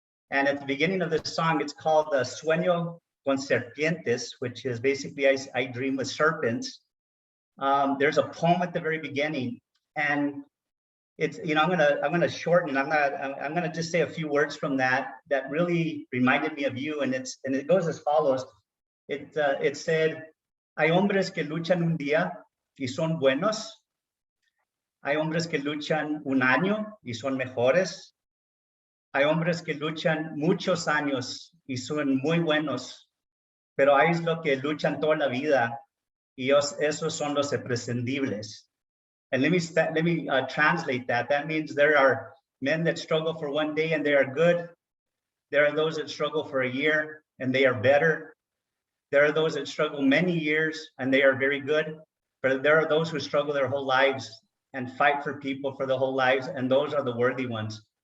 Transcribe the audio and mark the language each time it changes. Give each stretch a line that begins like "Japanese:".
English: And at the beginning of the song, it's called Sueño con Serpientes, which is basically I dream with serpents. There's a poem at the very beginning, and it's, I'm gonna shorten. I'm gonna just say a few words from that really reminded me of you, and it goes as follows. It said,
Spanish: hay hombres que luchan un día y son buenos. Hay hombres que luchan un año y son mejores. Hay hombres que luchan muchos años y son muy buenos. Pero hay los que luchan toda la vida y esos son los imprescindibles.
English: And let me translate that. That means there are men that struggle for one day and they are good. There are those that struggle for a year and they are better. There are those that struggle many years and they are very good. But there are those who struggle their whole lives and fight for people for their whole lives, and those are the worthy ones.